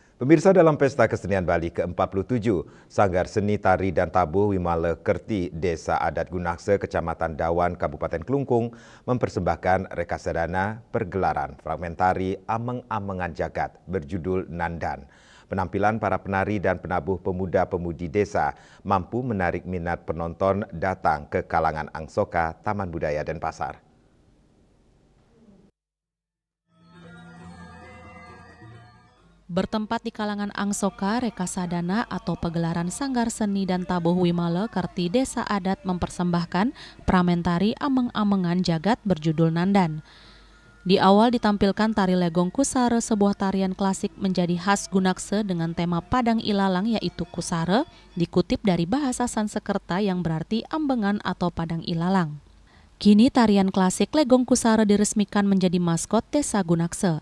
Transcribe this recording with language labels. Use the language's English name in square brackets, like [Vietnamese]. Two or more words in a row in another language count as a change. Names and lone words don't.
[Indonesian] Pemirsa, dalam Pesta Kesenian Bali ke-47, Sanggar Seni Tari dan Tabuh Wimala Kerti, Desa Adat Gunakse, Kecamatan Dawan, Kabupaten Kelungkung, mempersembahkan rekasadana pergelaran fragmentari Ameng-Amengan Jagat berjudul Nandan. Penampilan para penari dan penabuh pemuda-pemudi desa mampu menarik minat penonton datang ke kalangan Angsoka, Taman Budaya Denpasar. Bertempat di kalangan Angsoka, rekasadana atau pegelaran Sanggar Seni dan Tabuh Wimala Kerti Desa Adat mempersembahkan pramentari Ameng-Amengan Jagat berjudul Nandan. Di awal ditampilkan tari legong kusare, sebuah tarian klasik menjadi khas Gunakse dengan tema Padang Ilalang yaitu kusare, dikutip dari bahasa Sansekerta yang berarti ambengan atau Padang Ilalang. Kini tarian klasik legong kusare diresmikan menjadi maskot Desa Gunakse.